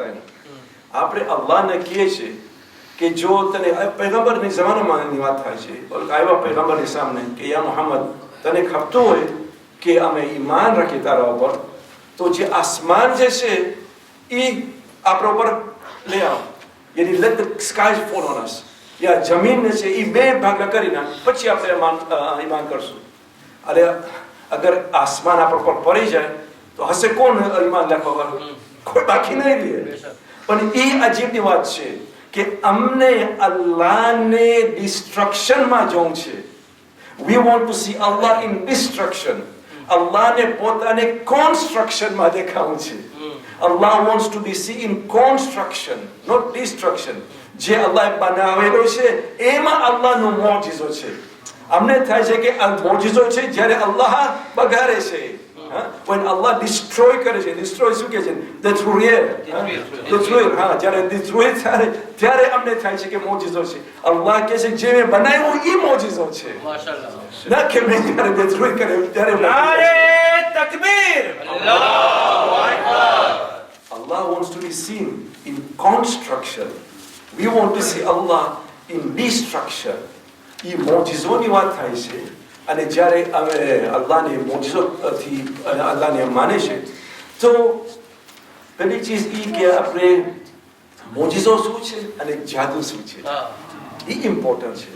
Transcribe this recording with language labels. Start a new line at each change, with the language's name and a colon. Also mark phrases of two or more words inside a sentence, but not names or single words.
Gujarati: એને આપણે અલ્લાહને કહીએ છીએ કે જો તને પૈગંબરની જમાનામાંની વાત થાય છે, આવ્યા પૈગંબરની સામે કે યા મુહમ્મદ, તને ખપતું હોય કે અમે ઈમાન રાખીએ તારા ઉપર, તો જે આસમાન જે છે એ આપણા ઉપર લઈ આવો.
English: યાની let the skies fall on us.
Gujarati: યા જમીન છે એ બે ભાગલા કરી નાખ, પછી આપણે ઈમાન કરશું. અરે અગર આસમાન આપણા પર પડી જાય તો હશે કોણ ઈમાન રાખવા? કોઈ બાકી નહીં રહે. પણ એ અજીબની વાત છે કે અમને અલ્લાહને ડિસ્ટ્રક્શનમાં જોવું છે.
English: We want to see Allah in destruction.
Gujarati: અલ્લાહને પોતાને કન્સ્ટ્રક્શનમાં દેખાવું છે.
English: Allah wants to be seen in construction, not destruction.
Gujarati: જે અલ્લાહ બનાવેલો છે એમાં અલ્લાહનો મોજિઝો છે. અમને થાય છે કે આ મોજિઝો છે જ્યારે અલ્લાહ બગાડે છે.
English: When Allah destroy
Gujarati: કરે છે, destroy શું કહે છે? Destruir. જ્યારે destroy ત્યારે અમને થાય છે કે મોજિઝો છે. અલ્લાહ કહે છે જે મેં બનાવ્યું એ મોજિઝો છે, ના કે મેં જ્યારે destroy કર્યો ત્યારે.
Urdu: نعرۂ تکبیر.
Arabic: الله أكبر.
English: Allah wants to be seen in construction. We want to see Allah in destruction.
Gujarati: એ મોજિઝોની વાત થાય છે. અને જ્યારે અમે અલ્લાહને મોજિઝોથી અલ્લાહને માને છે તો પેલી ચીજ એ કે આપણે મોજિઝો શું છે અને જાદુ શું છે એ ઇમ્પોર્ટન્ટ છે.